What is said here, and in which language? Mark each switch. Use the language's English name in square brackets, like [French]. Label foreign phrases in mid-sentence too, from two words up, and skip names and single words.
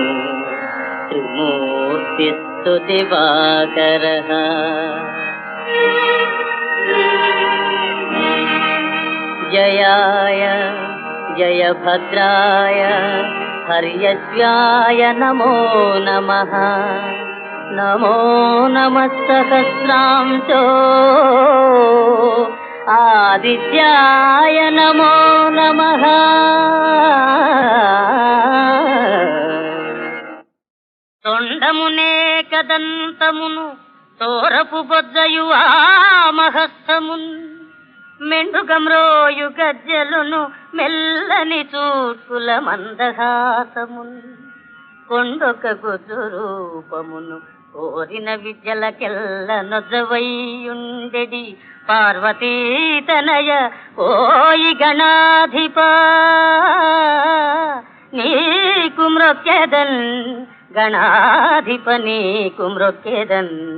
[Sanskrit] त्रिमूर्तिस्तु दिवाकरः जयाय जयभद्राय हर्यश्वाय नमो नमः नमो नमः सहस्रांशो आदित्याय नमो नमः [Telugu] తొండమునే కదంతమును తోరపు బొజ్జయు ఆ మహస్తమున్ మెండుగమ్రోయు గజ్జలును మెల్లని చూట్కుల మందహాసమున్ కొండొక గుజు రూపమును కోరిన విద్యలకెల్ల నొజ్జవయ్యుండెడి పార్వతీ తనయ ఓయి గణాధిప నీకు మ్రొక్కెదన్ గణాధిప నీకు మ్రొక్కెదన్